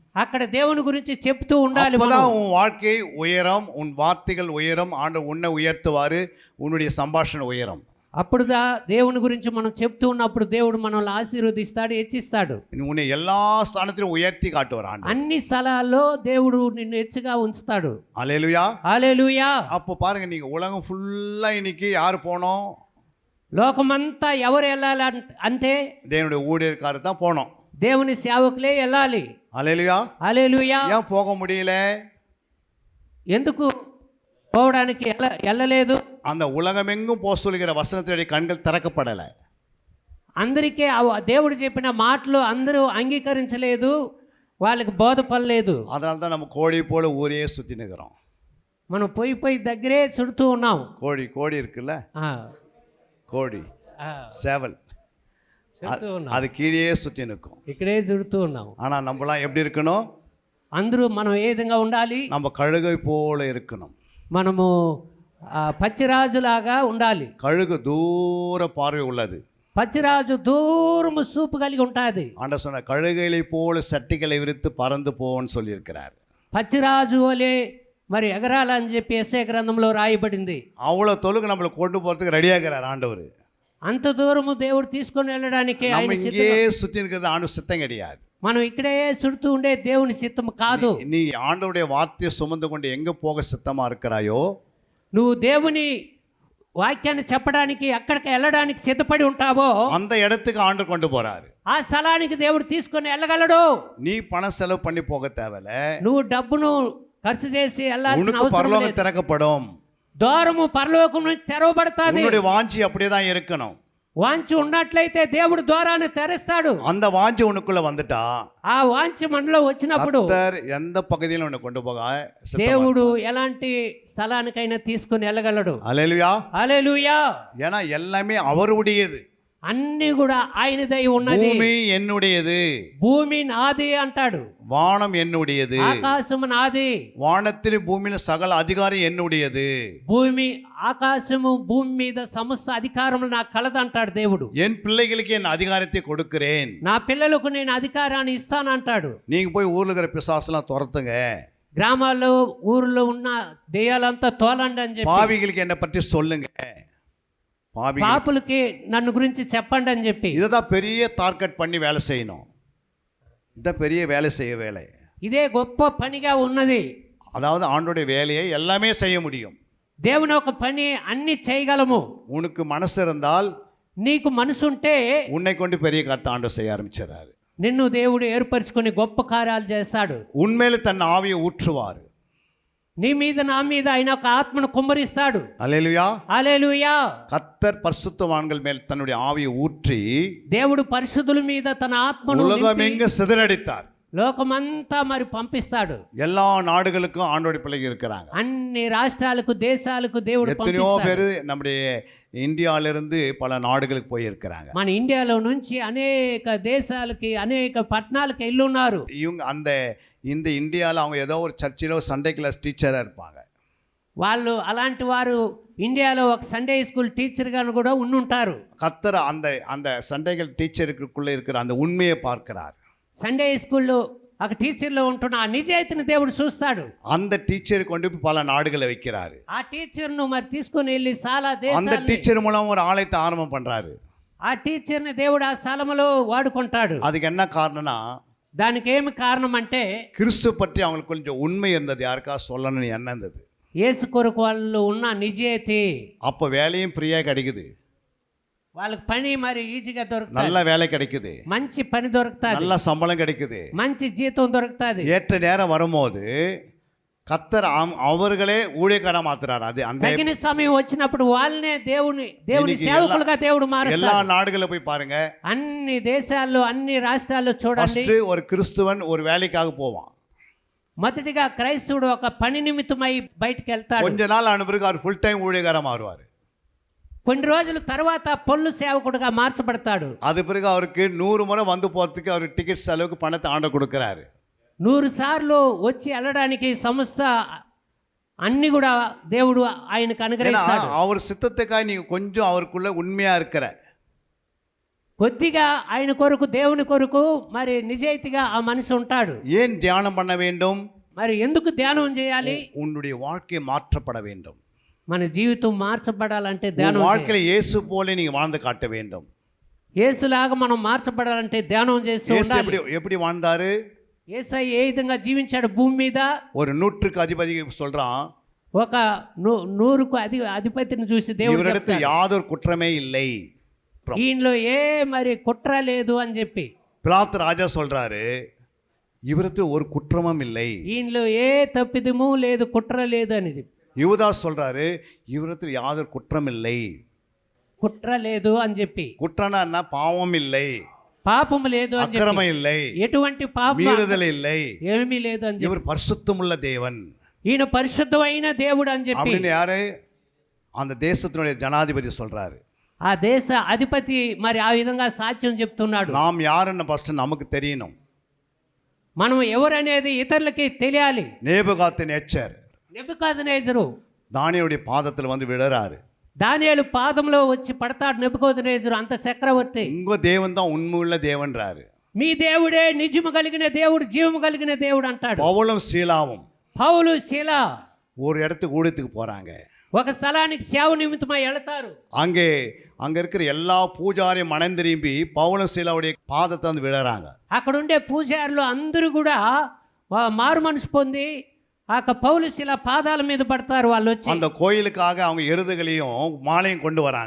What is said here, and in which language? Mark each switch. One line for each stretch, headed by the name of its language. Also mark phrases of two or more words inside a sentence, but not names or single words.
Telugu: అక్కడ దేవుని గురించి చెప్తూ ఉండాలి.
Tamil: அப்பதான் உன் வாழ்க்கை உயரம், உன் வார்த்தைகள் உயரம், ஆண்டவர் உன்னை உயர்த்துவாரு, உன்னுடைய சம்பாஷணை உயரம்.
Telugu: అప్పుడు దేవుని గురించి మనం చెప్తూ ఉన్నప్పుడు దేవుడు మనల్ని ఆశీర్వదిస్తాడు, హెచ్చిస్తాడు.
Tamil: உன்னை எல்லா ஸ்தானத்திலும் உயர்த்தி காட்டுவார் ஆண்டவர்.
Telugu: అన్ని స్థలాల్లో దేవుడు నిన్ను హెచ్చుగా ఉంచుతాడు.
Tamil: அல்லேலூயா.
Telugu: హల్లెలూయా.
Tamil: அப்போ பாருங்க, நீங்க உலகம் ஃபுல்லா இன்னைக்கு யார் போனோம்?
Telugu: లోకమంతా ఎవరు వెళ్ళాలి అంటే
Tamil: தேவனுடைய ஊழியர்காரர் தான் போனோம்.
Telugu: దేవుని సేవకులే వెళ్ళాలి.
Tamil: அல்லேலூயா.
Telugu: హల్లెలూయా.
Tamil: ஏன் போக முடியல?
Telugu: ఎందుకు పోవడానికి వెళ్ళలేదు?
Tamil: அந்த உலகமெங்கும் போக சொல்கிற வசனத்தினுடைய கண்கள் திறக்கப்படலை.
Telugu: అందరికీ దేవుడు చెప్పిన మాటలు అందరూ అంగీకరించలేదు, వాళ్ళకి బోధపడలేదు.
Tamil: அதனால தான் நம்ம கோழி போல ஊரே சுத்தி நிற்கிறோம்.
Telugu: మనం పోయి దగ్గరే చుడుతూ ఉన్నాం.
Tamil: கோழி இருக்குல்ல, கோழி சேவல்,
Telugu: చుడుతూ ఉన్నాం.
Tamil: அது கீழே சுத்தி நிற்கும்.
Telugu: ఇక్కడే చుడుతూ ఉన్నాం.
Tamil: ஆனா நம்மளாம் எப்படி இருக்கணும்?
Telugu: అందరూ మనం ఏ విధంగా ఉండాలి?
Tamil: நம்ம கழுகை போல இருக்கணும்.
Telugu: మనము పచ్చిరాజులాగా ఉండాలి.
Tamil: கழுகு தூர பார்வை உள்ளது.
Telugu: పచ్చిరాజు దూరము చూపు కలిగి ఉంటుంది.
Tamil: ஆண்டவர் சொன்ன கழுகைகளை போல சட்டிகளை விரித்து பறந்து போன்னு சொல்லியிருக்கிறார்.
Telugu: పచ్చిరాజు వలె మరి ఎగరాలని చెప్పి యెషయా గ్రంథంలో రాయబడింది.
Tamil: அவ்வளோ தொழுகு நம்மளை கொண்டு போகிறதுக்கு ரெடியாகிறார் ஆண்டவர்.
Telugu: అంత దూరము దేవుడు తీసుకొని వెళ్ళడానికి
Tamil: நம்ம இங்கே சுற்றி இருக்கிறது ஆண்டு சித்தம் கிடையாது.
Telugu: మనం ఇక్కడే చుడుతూ ఉండే దేవుని చిత్తం కాదు.
Tamil: நீ ஆண்டவருடைய வார்த்தையை சுமந்து கொண்டு எங்கே போக சித்தமா இருக்கிறாயோ,
Telugu: నువ్వు దేవుని వాక్యాన్ని చెప్పడానికి ఎక్కడికి వెళ్ళడానికి సిద్ధపడి ఉంటావో
Tamil: அந்த இடத்துக்கு ஆண்டவர் கொண்டு போறாரு.
Telugu: ఆ స్థలానికి దేవుడు తీసుకొని వెళ్ళగలడు.
Tamil: நீ பணம் செலவு பண்ணி போக தேவையில்ல.
Telugu: నువ్వు డబ్బును ఖర్చు చేసి వెళ్ళాల్సిన
Tamil: உனக்கு
Telugu: అవసరం
Tamil: பரலோகம்
Telugu: లేదు.
Tamil: திறக்கப்படும்.
Telugu: ద్వారము పరలోకం నుంచి తెరవబడతాది.
Tamil: உன்னுடைய வாஞ்சி அப்படியே தான் இருக்கணும்.
Telugu: వాంఛ ఉన్నట్లయితే దేవుడు ద్వారాన్ని తెరుస్తాడు.
Tamil: அந்த வாஞ்சி உனக்குள்ள வந்துட்டா,
Telugu: ఆ వాంఛ మనలో వచ్చినప్పుడు
Tamil: கர்த்தர் எந்த பகுதியிலும் உன்னை கொண்டு போக சித்தமா
Telugu: దేవుడు ఎలాంటి స్థలానికైనా తీసుకొని వెళ్ళగలడు.
Tamil: அல்லேலூயா.
Telugu: హల్లెలూయా.
Tamil: ஏன்னா எல்லாமே அவருடையது.
Telugu: అన్ని కూడా ఆయనదై ఉన్నది.
Tamil: பூமி என்னுடையது,
Telugu: భూమి నాది అంటాడు.
Tamil: வானம் என்னுடையது,
Telugu: ఆకాశము నాది.
Tamil: வானத்திலும் பூமியிலும் சகல அதிகாரம் என்னுடையது.
Telugu: భూమి ఆకాశము భూమి మీద సమస్త అధికారములు నాకు కలదంటాడు దేవుడు.
Tamil: என் பிள்ளைகளுக்கு என் அதிகாரத்தை கொடுக்கிறேன்.
Telugu: నా పిల్లలకు నేను అధికారాన్ని ఇస్తానంటాడు.
Tamil: நீங்க போய் ஊர்ல இருக்கிற பிசாசெல்லாம் துரத்துங்க,
Telugu: గ్రామాల్లో ఊర్లో ఉన్న దెయ్యాలంతా తోలండి అని చెప్పి,
Tamil: பாவிகளுக்கு என்னை பற்றி சொல்லுங்க, பாவி
Telugu: పాపులకి నన్ను గురించి చెప్పండి అని చెప్పి
Tamil: இதை தான் பெரிய டார்கெட் பண்ணி வேலை செய்யணும். இதான் பெரிய வேலை செய்ய வேலை.
Telugu: ఇదే గొప్ప పనిగా ఉన్నది.
Tamil: அதாவது ஆண்டோடைய வேலையை எல்லாமே செய்ய முடியும்.
Telugu: దేవుని ఒక పని అన్ని చేయగలము.
Tamil: உனக்கு மனசு இருந்தால்
Telugu: నీకు మనసుంటే
Tamil: உன்னை கொண்டு பெரிய காரியத்தை ஆண்டவர் செய்ய ஆரம்பிச்சிடறாரு.
Telugu: నిన్ను దేవుడు ఏర్పరచుకొని గొప్ప కార్యాలు చేస్తాడు.
Tamil: உண்மையில தன் ஆவியை ஊற்றுவார்.
Telugu: నీ మీద నా మీద ఆయన ఒక ఆత్మను కుమ్మరిస్తాడు.
Tamil: அல்லேலூயா.
Telugu: హల్లెలూయా.
Tamil: கர்த்தர் பரிசுத்தவான்கள் மேல் தன்னுடைய ஆவியை ஊற்றி
Telugu: దేవుడు పరిశుద్ధుల మీద తన ఆత్మను
Tamil: உலகமெங்க சிதறடித்தார்.
Telugu: లోకమంతా మరి పంపిస్తాడు.
Tamil: எல்லா நாடுகளுக்கும் ஆண்டோடைய பிள்ளைங்க இருக்கிறாங்க.
Telugu: అన్ని రాష్ట్రాలకు దేశాలకు దేవుడు
Tamil: எத்தனையோ
Telugu: పంపిస్తాడు.
Tamil: பேர் நம்முடைய இந்தியாவிலிருந்து பல நாடுகளுக்கு போயிருக்கிறாங்க.
Telugu: మన ఇండియాలో నుంచి అనేక దేశాలకి అనేక పట్టణాలకు వెళ్ళున్నారు.
Tamil: இவங்க இந்த இந்தியாவில் அவங்க ஏதோ ஒரு சர்ச்சில் ஒரு
English: Sunday class teacherஆக
Tamil: இருப்பாங்க.
Telugu: వాళ్ళు అలాంటి వారు ఇండియాలో ఒక
English: Sunday school teacherగా
Telugu: కూడా ఉండుంటారు.
Tamil: கர்த்தர் அந்த சண்டைகள் டீச்சருக்குள்ளே இருக்கிற அந்த உண்மையை பார்க்கிறார்.
English: Sunday schoolలో
Telugu: ఒక టీచర్లో ఉంటున్న ఆ నిజాయితీని దేవుడు చూస్తాడు.
Tamil: அந்த டீச்சரை கொண்டு போய் பல நாடுகளை வைக்கிறாரு.
Telugu: ఆ టీచర్ను మరి తీసుకొని వెళ్ళి చాలా
Tamil: அந்த
Telugu: దేశాలు
Tamil: டீச்சர் மூலம் ஒரு ஆலயத்தை ஆரம்பம் பண்றாரு.
Telugu: ఆ టీచర్ని దేవుడు ఆ స్థలములో వాడుకుంటాడు.
Tamil: அதுக்கு என்ன காரணம்னா
Telugu: దానికి ఏమి కారణం అంటే
Tamil: கிறிஸ்து பற்றி அவங்களுக்கு கொஞ்சம் உண்மை இருந்தது, யாருக்கா சொல்லணும்னு எண்ணம் இருந்தது.
Telugu: యేసు కొరకు వాళ్ళు ఉన్న నిజాయితీ,
Tamil: அப்போ வேலையும் ஃப்ரீயாக கிடைக்குது,
Telugu: వాళ్ళకి పని మరి ఈజీగా దొరుకుతుంది,
Tamil: நல்ல வேலை கிடைக்குது,
Telugu: మంచి పని దొరుకుతుంది,
Tamil: நல்ல சம்பளம் கிடைக்குது.
Telugu: మంచి జీతం దొరుకుతుంది.
Tamil: ஏற்ற நேரம் வரும்போது கர்த்தர் அவர்களே ஊழியக்காரா மாத்துறாரு. அது அந்த
Telugu: తగిన సమయం వచ్చినప్పుడు వాళ్ళనే దేవుని
Tamil: இன்னைக்கு
Telugu: సేవకులుగా దేవుడు
Tamil: எல்லா
Telugu: మారుస్తాడు.
Tamil: நாடுகளில் போய் பாருங்க,
Telugu: అన్ని దేశాల్లో అన్ని రాష్ట్రాల్లో చూడండి,
Tamil: ஃபர்ஸ்ட் ஒரு கிறிஸ்துவன் ஒரு வேலைக்காக போவான்.
Telugu: మొదటిగా క్రైస్తవుడు ఒక పని నిమిత్తమై బయటికి వెళ్తాడు.
Tamil: கொஞ்ச நாள் ஆன பிறகு அவர்
English: full time
Tamil: ஊழியக்காரா மாறுவார்.
Telugu: కొన్ని రోజుల తర్వాత పొల్లు సేవకుడుగా మార్చబడతాడు.
Tamil: அது பிறகு அவருக்கு 100 முறை வந்து போறதுக்கு அவர் டிக்கெட் செலவுக்கு பணத்தை ஆண்டவர் கொடுக்கிறாரு.
Telugu: 100 సార్లు వచ్చి వెళ్ళడానికి సంస్థ అన్ని కూడా దేవుడు ఆయనకు
Tamil: ஏன்னா
Telugu: అనుగ్రహిస్తాడు.
Tamil: அவர் சித்தத்துக்காக நீங்க கொஞ்சம் அவருக்குள்ள உண்மையா இருக்கிற
Telugu: కొద్దిగా ఆయన కొరకు దేవుని కొరకు మరి నిజాయితీగా ఆ మనిషి ఉంటాడు.
Tamil: ஏன் தியானம் பண்ண வேண்டும்?
Telugu: మరి ఎందుకు ధ్యానం చేయాలి?
Tamil: உன்னுடைய வாழ்க்கை மாற்றப்பட வேண்டும்.
Telugu: మన జీవితం మార్చబడాలంటే
Tamil: உன்
Telugu: ధ్యానం
Tamil: வாழ்க்கையில இயேசு போல நீங்க வாழ்ந்து காட்ட வேண்டும்.
Telugu: యేసులాగా మనం మార్చబడాలంటే ధ్యానం చేస్తూ
Tamil: இயேசு
Telugu: ఉండాలి.
Tamil: எப்படி வாழ்ந்தாரு?
Telugu: యేసయ్య ఏ విధంగా జీవించాడు భూమి మీద?
Tamil: ஒரு 100க்கு அதிபதி சொல்றான்,
Telugu: ఒక 100కు అధిపతిని చూసి దేవుడు
Tamil: இவரிடத்தில்
Telugu: చెప్తాడు,
Tamil: யாதொரு குற்றமே இல்லை.
Telugu: ఈయనలో ఏ మరి కుట్ర లేదు అని చెప్పి.
Tamil: பிலாத்து ராஜா சொல்றாரு, இவரிடத்தில் ஒரு குற்றமும் இல்லை.
Telugu: ఈయనలో ఏ తప్పిదము లేదు, కుట్ర లేదు అని చెప్పి.
Tamil: யுவதாஸ் சொல்றாரு, இவரிடத்தில் யாதொரு குற்றம் இல்லை.
Telugu: కుట్ర లేదు అని చెప్పి.
Tamil: குற்றம்னா என்ன? பாவம் இல்லை,
Telugu: పాపము లేదు అని చెప్పి.
Tamil: அக்கிரமம் இல்லை,
Telugu: ఎటువంటి పాపం
Tamil: மீறுதல் இல்லை.
Telugu: ఏమీ లేదు అని చెప్పి.
Tamil: இவர் பரிசுத்தமுள்ள தேவன்
Telugu: ఈయన పరిశుద్ధమైన దేవుడు అని చెప్పి
Tamil: அப்படின்னு யாரு? அந்த தேசத்தினுடைய ஜனாதிபதி சொல்றாரு.
Telugu: ఆ దేశ అధిపతి మరి ఆ విధంగా సాక్ష్యం చెప్తున్నాడు.
Tamil: நாம் யாருன்னு ஃபர்ஸ்ட் நமக்கு தெரியணும்.
Telugu: మనం ఎవరనేది ఇతరులకి తెలియాలి.
Tamil: நேபுகாத்நேச்சர்
Telugu: నెబుకద్నెజరు
Tamil: தானியேலுடைய பாதத்தில் வந்து விழறாரு.
Telugu: దానియేలు పాదంలో వచ్చి పడతాడు నెబుకద్నెజరు, అంత చక్రవర్తి.
Tamil: உங்க தேவன் தான் உண்மையுள்ள தேவன்றாரு.
Telugu: మీ దేవుడే నిజము కలిగిన దేవుడు, జీవము కలిగిన దేవుడు అంటాడు.
Tamil: பவுலும் சீலாவும்
Telugu: పౌలు శీల
Tamil: ஒரு இடத்துக்கு ஊழியத்துக்கு போறாங்க.
Telugu: ఒక స్థలానికి సేవ నిమిత్తమై వెళతారు.
Tamil: அங்க இருக்கிற எல்லா பூஜாரியும் மனம் திரும்பி பவுலும் சீலாவுடைய பாதத்தை வந்து விழறாங்க.
Telugu: అక్కడ ఉండే పూజారులు అందరూ కూడా మారు మనసు పొంది ఆ పౌలు శీల పాదాల మీద పడతారు. వాళ్ళు వచ్చి
Tamil: அந்த கோயிலுக்காக அவங்க எருதுகளையும் மாலையும் கொண்டு வராங்க.